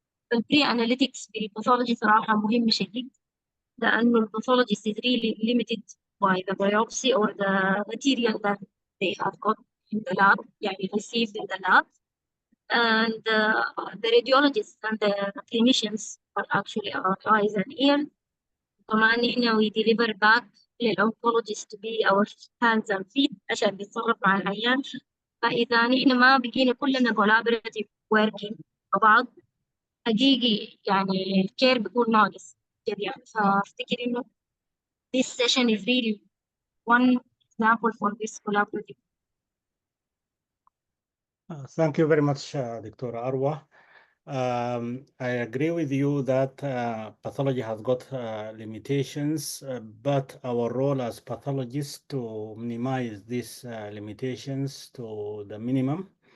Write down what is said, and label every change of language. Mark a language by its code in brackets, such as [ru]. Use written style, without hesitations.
[en] فالبري اناليتكس في الباثولوجي صراحة مهم شديد، لأنه الباثولوجيست is really limited by the biopsy or the material that they have got in the lab, يعني received in the lab. And the radiologists and the clinicians are actually our eyes and ears. كمان إحنا we deliver back للoncologist to be our hands and feet عشان بيتصرف مع العيان. [ar] فإذا نحن ما بقينا كلنا collaborative working مع بعض حقيقي يعني الكير بيكون ناقص كده. [en] فأفتكر إنه this session is really one example for this collaborative. Thank you very much, Dr. Arwa. I agree with you that pathology has got limitations, but our role as pathologists to minimize these limitations to the minimum.